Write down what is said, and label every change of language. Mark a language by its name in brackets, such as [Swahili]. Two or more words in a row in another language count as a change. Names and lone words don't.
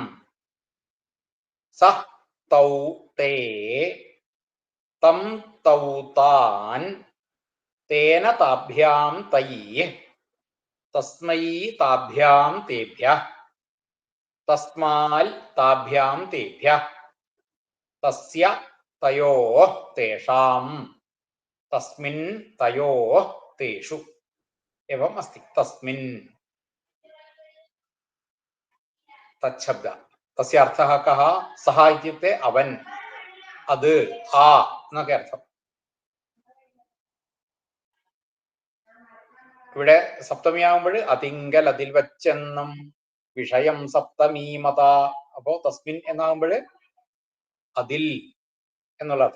[Sanskrit] सः तौ ते तं तौ तान् तेन ताभ्यां तैः तस्मै ताभ्यां तेभ्यः तस्माल् ताभ्यां तेभ्यः तस्य तयोः तेषां तस्मिन् तयोः तेषु एवम् अस्ति। तस्मिन् तच्छब्द तस्य अर्थः कः? सः इत्युक्ते [Malayalam] अवन्, अद्, आ എന്നൊക്കെ അർത്ഥം. ഇവിടെ സപ്തമിയാകുമ്പോൾ അതിങ്കൽ അതിൽ വച്ചെന്നും വിഷയം സപ്തമീമത. അപ്പോ തസ്മിൻ എന്നാകുമ്പോൾ അതിൽ എന്നുള്ള അർത്ഥം.